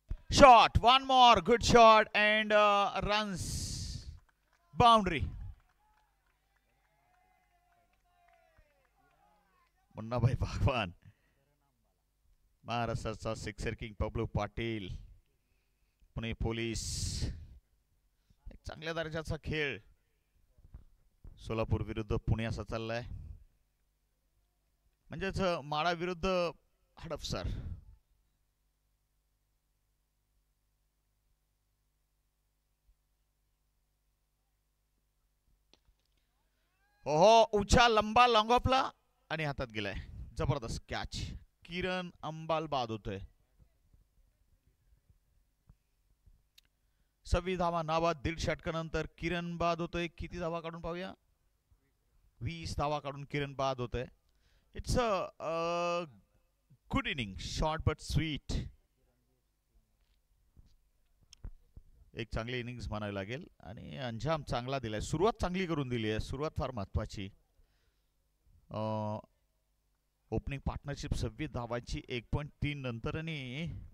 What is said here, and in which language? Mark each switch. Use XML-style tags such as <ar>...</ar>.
<en>Shot, one more good shot and runs, boundary.</en> <mr>Munnabhai Bagwan, महाराष्ट्राचा sixer king Pablu Patil, Pune police. एक चांगल्या दर्जाचा खेळ सोलापूर विरुद्ध पुणे असा चाललाय. म्हणजेच माडा विरुद्ध हडपसर. ओहो, उचा लंबा लॉंग ऑफला आणि हातात गेलाय. जबरदस्त कॅच. किरण अंबाल बाद होतोय. 26 धावा नाबाद. 1.5 षटकानंतर किरण बाद होतोय. किती धावा काढून पाहूया. 20 धावा काढून किरण बाद होतोय.</mr> <en>It's a good inning, short but sweet.</en> <mr>एक चांगली इनिंग्स म्हणावी लागेल आणि अंजाम चांगला दिलाय. सुरुवात चांगली करून दिली आहे. सुरुवात फार महत्वाची. ओपनिंग पार्टनरशिप 26 धावांची 1.3 नंतर आणि</mr>